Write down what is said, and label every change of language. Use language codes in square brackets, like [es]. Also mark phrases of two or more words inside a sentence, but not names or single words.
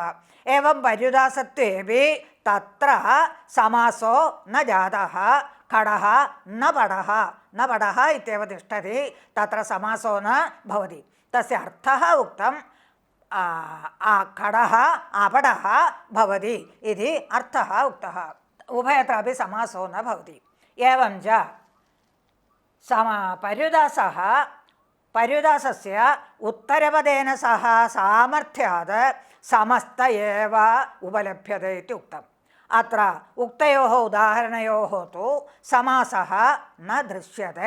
[sa] ഏവം പര്യുദാസത്വേപി തത്ര സമാസോ ന ജാതഃ. ഖടഃ ന പടഃ ഇത്യേവ തിഷ്ഠതി. തത്ര സമാസോ ന ഭവതി. തസ്യ അർത്ഥഃ ഉക്തം ഖടഃ ആപടഃ ഭവതി ഇതി അർത്ഥഃ ഉക്തഃ. ഉഭയत्रापि समासो न भवति. एवं च पर्युदासस्य उत्तरपदेन सह सामर्थ्यात् समस्त एव उपलभ्यते इति उक्तम्. अत्र उक्तयोः उदाहरणयोः तु समासः न दृश्यते.